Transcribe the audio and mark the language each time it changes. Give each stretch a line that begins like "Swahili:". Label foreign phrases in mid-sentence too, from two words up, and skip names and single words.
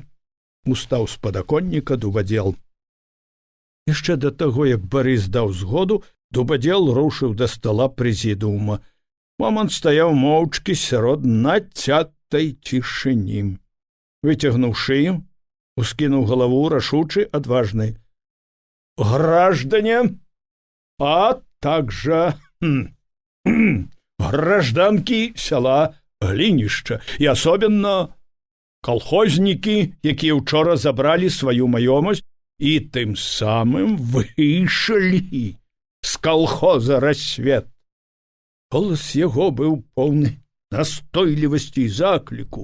Belarusian: Устаў з падаконніка Дубадзел. Яшчэ да таго, як Барыс даў згоду, Дубадзел рушыў да стала прэзідыума. Момант стаяў моўчкі сярод нацятай цішыні. Выцягнуў шыю, ускінуў галаву, рашучы, адважны.
Russian: Граждане, а также гражданки села
Belarusian: Глінішча і
Russian: особенно колхозники,
Belarusian: якія учора забралі сваю маёмасць і тым самым выйшлі з колхоза «Рассвет». Голас яго быў поўны настойлівасці і закліку.